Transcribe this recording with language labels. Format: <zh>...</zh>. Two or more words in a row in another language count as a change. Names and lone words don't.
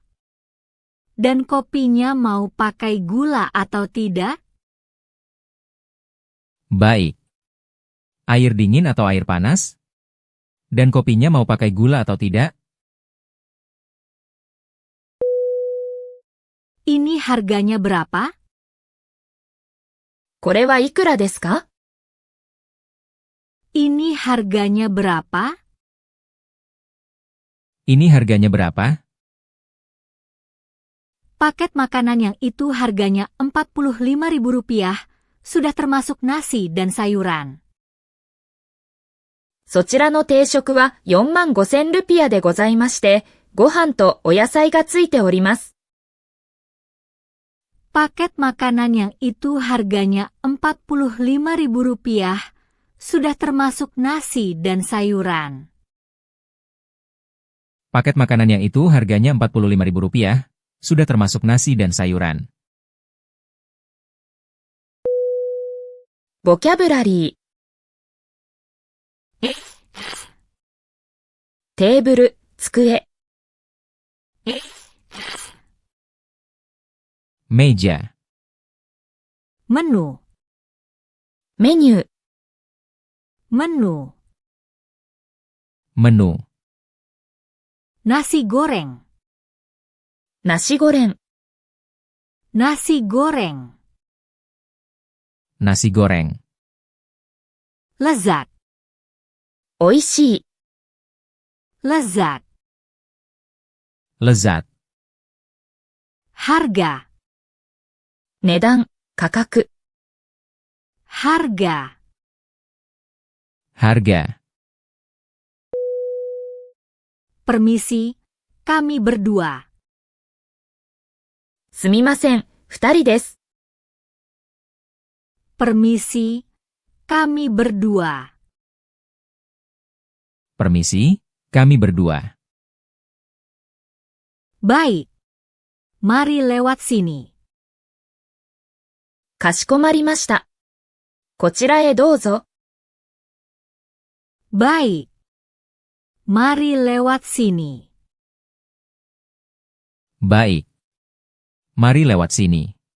<id>Dan kopinya mau pakai gula atau tidak? Baik. Air dingin atau air panas? Dan kopinya mau pakai gula atau tidak? Ini harganya berapa?</id> <ja>これはいくらですか？</ja> <id>Ini harganya berapa? Ini harganya berapa? Paket makanan yang itu harganya Rp45.000, sudah termasuk nasi dan sayuran.</id> <ja>そちらの定食は45,000ルピアでございまして、 ご飯とお野菜がついております。</ja> <id>Paket makanan yang itu harganya Rp45.000, sudah termasuk nasi dan sayuran. Paket makanan yang itu harganya Rp45.000, sudah termasuk nasi dan sayuran.</id> <ja>ボキャブラリー。テーブル、机。</ja> <id>Meja, Menu,</id> <ja>メニュー、</ja> <id>menu. menu, Nasi goreng,</id> <ja>ナシゴレン、</ja> <id>nasi goreng. nasi goreng, Lezat,</id> <ja>おいしい、</ja> <id>lezat. lezat, Harga,</id> <ja>値段、価格。</ja> <id>harga. harga. Permisi, kami berdua.</id> <ja>すみません、2人です。</ja> <id>Permisi, kami berdua. Permisi, kami berdua. Baik. Mari lewat sini.</id> <ja>かしこまりました。こちらへどうぞ。</ja> <id>Baik. Mari lewat sini. Baik. Mari lewat sini.</id>